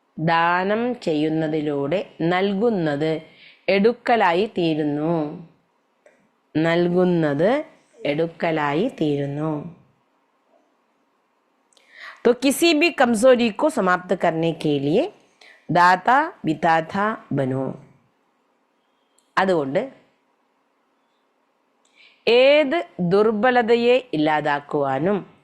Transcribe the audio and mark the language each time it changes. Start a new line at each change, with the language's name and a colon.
Malayalam: ദാനം ചെയ്യുന്നതിലൂടെ നൽകുന്നത് എടുക്കലായി തീരുന്നു.
Hindi: तो किसी भी कमजोरी को समाप्त करने के लिए दाता विदाता बनो.
Malayalam: അതുകൊണ്ട് ഏത് ദുർബലതയെ ഇല്ലാതാക്കുവാനും